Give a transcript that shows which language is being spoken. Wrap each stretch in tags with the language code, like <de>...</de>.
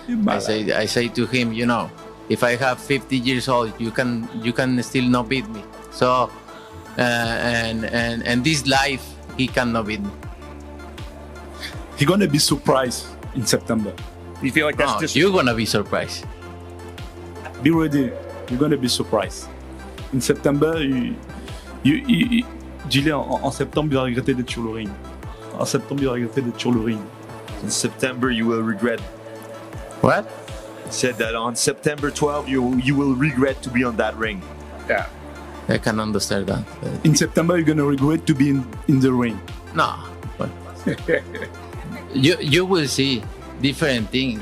<en>I say to him, if I have 50 years old, you can still not beat me. So, and this life, he cannot beat me. He's gonna be surprised in September. You feel like that's just... You're gonna be surprised. Be ready. You're gonna be surprised. In September,</en> <fr>dis-le, en septembre, il va regretter d'être sur le ring. En septembre, il va regretter d'être sur le ring.</fr> <en>In September, you will regret. What? Said that on September 12th, you will regret to be on that ring. Yeah. I can understand that. In September, you're gonna regret to be in the ring. No. But you will see different things.</en>